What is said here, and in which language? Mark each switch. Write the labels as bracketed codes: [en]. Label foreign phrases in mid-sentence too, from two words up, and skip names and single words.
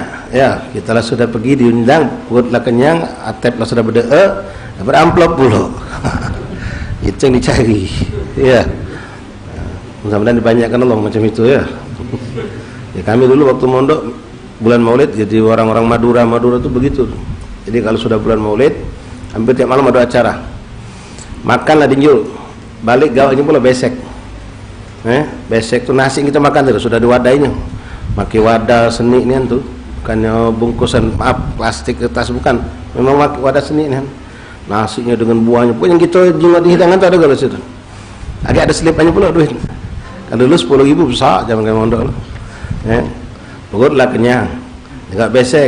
[bjn] Ya, kita lah sudah pergi diundang, perutlah kenyang, atep lah sudah beramplop pula. Itu yang dicari. Ya, mudah-mudahan dibanyakan Allah macam itu ya. Ya, kami dulu waktu mondok bulan Maulid, jadi orang-orang Madura itu begitu. Jadi kalau sudah bulan Maulid, hampir tiap malam ada acara. Makanlah dinjul, balik gawanya pula besek. Besek tu nasi kita makan tu sudah diwadainya. Pakai wadah seni ni tu, bukannya bungkusan plastik kertas, bukan. Memang pakai wadah seni ni. nasinya dengan buahnya. Pokoknya kita jenggot di hidangan tu ada kalau situ. Agak ada selipannya pula duit. Kalau dulu 10.000 besar zaman kami mondok. Perutlah kenyang. Enggak besek.